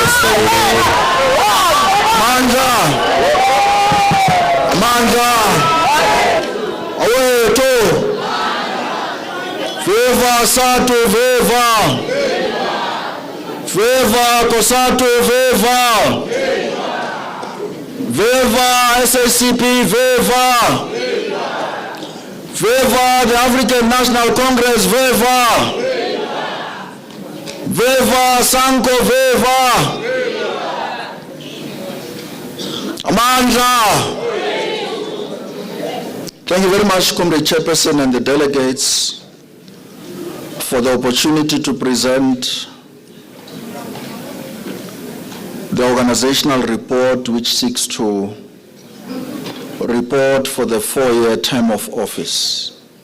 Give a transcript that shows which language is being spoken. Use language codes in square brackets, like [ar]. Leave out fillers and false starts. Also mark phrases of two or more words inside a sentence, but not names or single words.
[zu] Mandla, awethu, viva SADTU, viva, viva SADTU, viva, viva SACP, viva, viva the African National Congress, viva, viva Sanko, viva, Amandla. [en] Thank you very much, Comrade Chairperson and the delegates, for the opportunity to present the organizational report which seeks to report for the 4-year term of office.